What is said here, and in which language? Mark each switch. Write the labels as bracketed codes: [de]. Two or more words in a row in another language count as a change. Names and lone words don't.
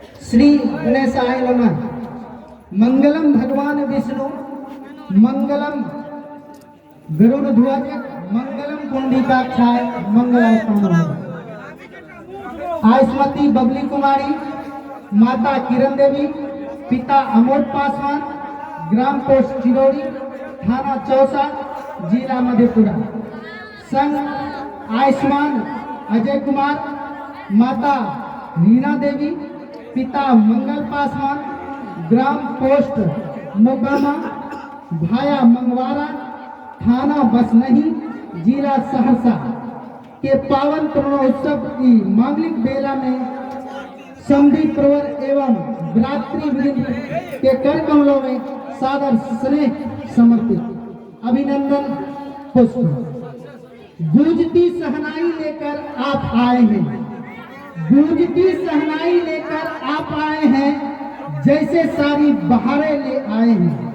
[sa] श्री गणेशाय नमः। मंगलम भगवान विष्णु, मंगलम गरुड़ध्वज, मंगलम कुंडिकाक्षाय, मंगलाशाय। [hi] आयुष्मती बबली कुमारी, माता किरण देवी, पिता अमोद पासवान, ग्राम पोस्ट चिरौरी, थाना चौसा, जिला मधेपुरा। संग आयुष्मान अजय कुमार, माता रीना देवी, पिता मंगल पासवान, ग्राम पोस्ट मोकामा, भाया मंगवारा, थाना बसनही, जिला सहरसा के पावन पूर्णोत्सव की मांगलिक बेला में समधी प्रवर एवं भ्रातृ वृंद के कर कमलों में सादर स्नेह समर्पित अभिनंदन पुष्प। गूंजती सहनाई लेकर आप आए हैं, गूंजती सहनाई लेकर आप आए हैं, जैसे सारी बहारें ले आए हैं।